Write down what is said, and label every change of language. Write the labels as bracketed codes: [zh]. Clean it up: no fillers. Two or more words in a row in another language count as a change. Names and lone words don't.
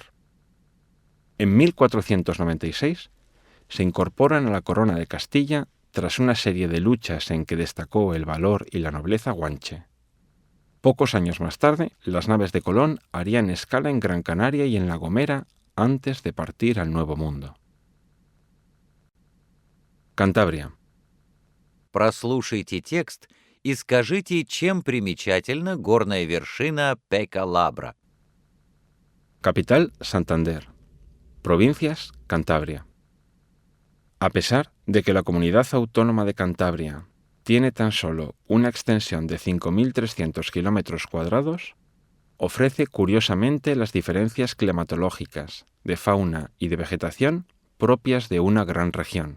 [es] En 1496 se incorporan a la corona de Castilla tras una serie de luchas en que destacó el valor y la nobleza guanche. Pocos años más tarde, las naves de Colón harían escala en Gran Canaria y en La Gomera antes de partir al Nuevo Mundo. Cantabria. [ru] Прослушайте текст и скажите, чем примечательна горная вершина Пека-Лабра. [es] Capital, Santander. Provincias, Cantabria. A pesar de que la comunidad autónoma de Cantabria tiene tan solo una extensión de 5.300 kilómetros cuadrados, ofrece curiosamente las diferencias climatológicas, de fauna y de vegetación propias de una gran región.